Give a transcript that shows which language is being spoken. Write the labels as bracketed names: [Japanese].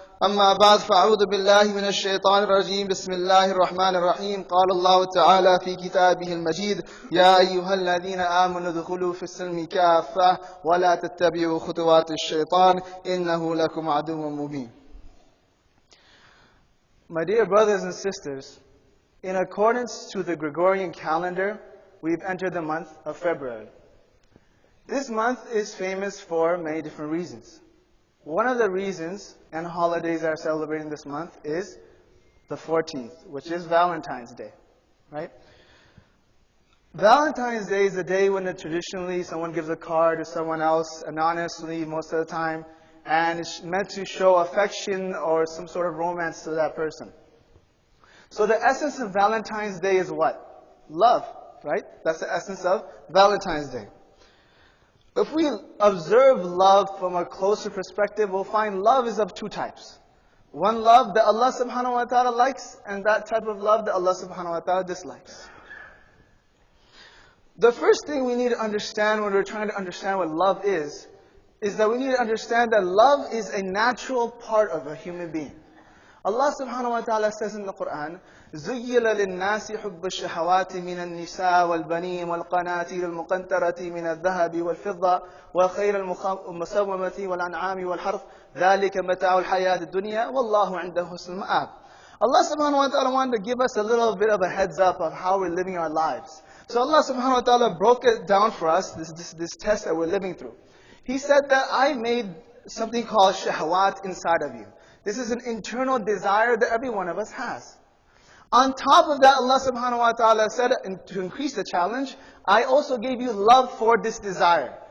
[Arabic] أما بعد فأعوذ بالله من الشيطان الرجيم. بسم الله الرحمن الرحيم. قال الله تعالى في كتابه المجيد: يا أيها الذين آمنوا ادخلوا في السلم كافة ولا تتبعوا خطوات الشيطان إنه لكم عدو مبين. [English] My dear brothers and sisters, in accordance to the Gregorian calendar, we've entered the month of February. This month is famous for many different reasons. One of the reasons and holidays that are celebrating this month is the 14th, which is Valentine's Day, right? Valentine's Day is the day when traditionally someone gives a card to someone else anonymously most of the time, and it's meant to show affection or some sort of romance to that person. So the essence of Valentine's Day is what? Love, right? That's the essence of Valentine's Day. If we observe love from a closer perspective, we'll find love is of two types. One love that Allah subhanahu wa ta'ala likes, and that type of love that Allah subhanahu wa ta'ala dislikes. The first thing we need to understand when we're trying to understand what love is that we need to understand that love is a natural part of a human being. Allah subhanahu wa ta'ala says in the Quran, [Arabic] زُيِّلَ لِلنَّاسِ حُبُّ الشَّهَوَاتِ مِنَ النِّسَاءِ وَالْبَنِينَ وَالْقَنَاطِيرِ الْمُقَنطَرَةِ مِنَ الذَّهَبِ وَالْفِضَّةِ وَالْخَيْلِ الْمُسَوَّمَةِ وَالْأَنْعَامِ وَالْحَرْثِ ذَلِكَ مَتَاعُ الْحَيَاةِ الدُّنْيَا وَاللَّهُ عِنْدَهُ حُسْنُ الْمَآبِ. [English] Allah subhanahu wa ta'ala wanted to give us a little bit of a heads up of how we're living our lives. So Allah subhanahu wa ta'ala broke it down for us, this test that we're living through. He said that I made something called shahwat inside of you. This is an internal desire that every one of us has. On top of that, Allah subhanahu wa ta'ala said, to increase the challenge, I also gave you love for this desire.